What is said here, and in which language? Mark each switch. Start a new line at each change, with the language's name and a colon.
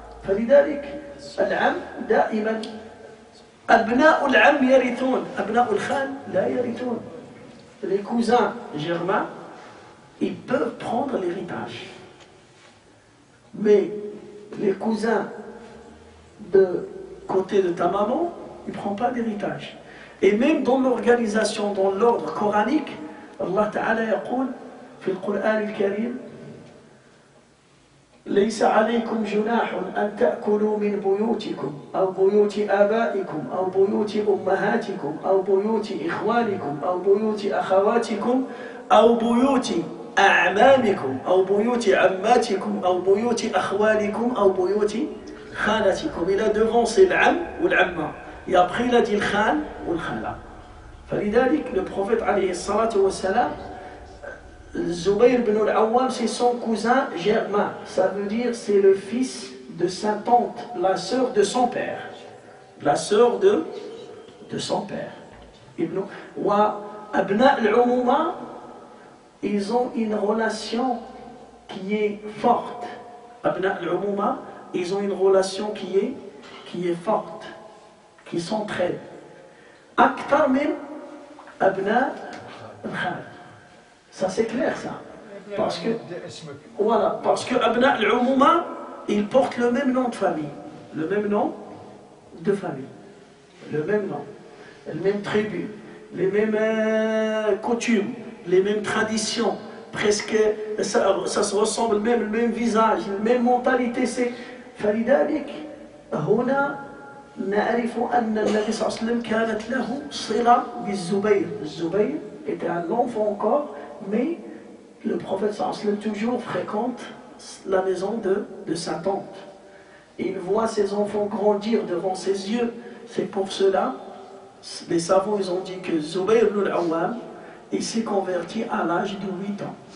Arabic: فلذلك العم دائما أبناء العم يرثون أبناء الخال لا يرثون.
French: Les cousins germains, ils peuvent prendre l'héritage. Mais les cousins de côté de ta maman, ils ne prennent pas d'héritage. Et même dans l'organisation, dans l'ordre coranique, Allah Ta'ala
Arabic: يقول في القرآن الكريم ليس عليكم جناح أن تأكلوا من بيوتكم أو بيوت آبائكم أو بيوت أمهاتكم أو بيوت إخوانكم أو بيوت أخواتكم أو بيوت أعمامكم أو بيوت عماتكم أو بيوت أخوالكم أو بيوت خالتكم.
French: Il a devancé l'am ou l'amma. Et après il a dit le khan ou le khala. فلذلك le prophète
Arabic: عليه الصلاة والسلام
French: Zubayr ibn al-Awwam, c'est son cousin germain. Ça veut dire c'est le fils de sa tante, la sœur de son père. La sœur de son père.
Arabic: Wa abna al-umuma,
French: ils ont une relation qui est forte. Abna al-umuma, ils ont une relation qui est forte, qui s'entraide.
Arabic: Aktar min abna al-khal.
French: Ça c'est clair ça. Parce que, voilà, parce que Abna al-Umuma, ils portent le même nom de famille. Le même nom de famille. Le même nom. Le même tribu. Les mêmes coutumes. Les mêmes traditions. Presque, ça se ressemble même, le même visage, la même mentalité.
Arabic: C'est فلذلك هنا نعرف أن النبي صلى الله عليه وسلم كانت له صلة بالزبير.
French: الزبير était un enfant encore. Mais le prophète sallam toujours fréquente la maison de sa tante. Il voit ses enfants grandir devant ses yeux. C'est pour cela, les savants ils ont dit que Zubayr ibn al-Awwam, il s'est converti à l'âge de 8 ans.